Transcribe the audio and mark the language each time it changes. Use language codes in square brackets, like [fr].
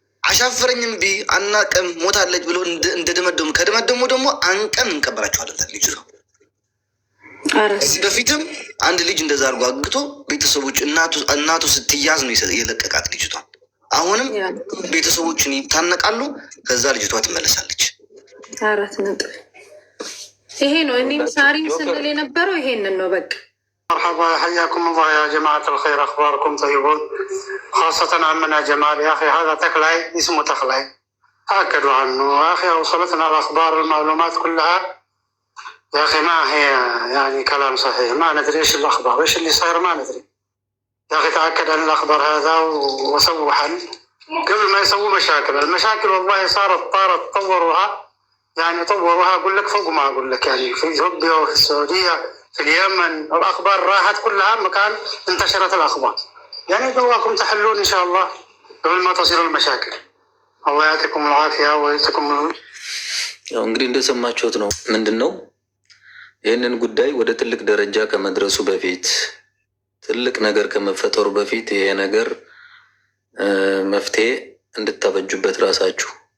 [am] አሻፈረኝም ቢ አናቀም ሞታለች ብሎ እንደደመደሙ ከደመደሙ ደግሞ አንቀን እንቀበራቸዋለን። ልጅ ነው እዚህ በፊትም አንድ ልጅ እንደዛ አድርጎ አግቶ ቤተሰቦች እናቱ ስትያዝ ነው የለቀቃት ልጅቷ። አሁንም ቤተሰቦችን ይታነቃሉ፣ ከዛ ልጅቷ ትመለሳለች። 4 ነጥብ ይሄ ነው። እኔም ሳሪም ስንል የነበረው ይሄንን ነው። በቃ [ar] مرحبا حياكم الله يا جماعة الخير، أخباركم طيبون؟ خاصة عمنا جمال يا أخي، هذا تخلاي اسمه تخلاي، تأكدوا عنه يا أخي. وصلتنا الأخبار والمعلومات كلها يا أخي، ما هي يعني كلام صحيح، ما ندري إيش الأخبار، إيش اللي صاير ما ندري يا أخي. تأكد عن الأخبار هذا وسووا حل قبل ما يسووا مشاكل. المشاكل والله صارت طوروها، يعني طوروها أقول لك فوق ما أقول لك، يعني في إثيوبيا وفي السعودية في اليمن الأخبار راحت كلها مكان انتشرت الأخبار. يعني دواكم تحلون إن شاء الله قبل ما تصير المشاكل. الله يعطيكم العافية ويعطيكم [am] እንግዲህ እንደሰማችሁት ነው። ምንድን ነው ይህንን ጉዳይ ወደ ትልቅ ደረጃ ከመድረሱ በፊት ትልቅ ነገር ከመፈጠሩ በፊት ይሄ ነገር መፍትሄ እንድታበጁበት ራሳችሁ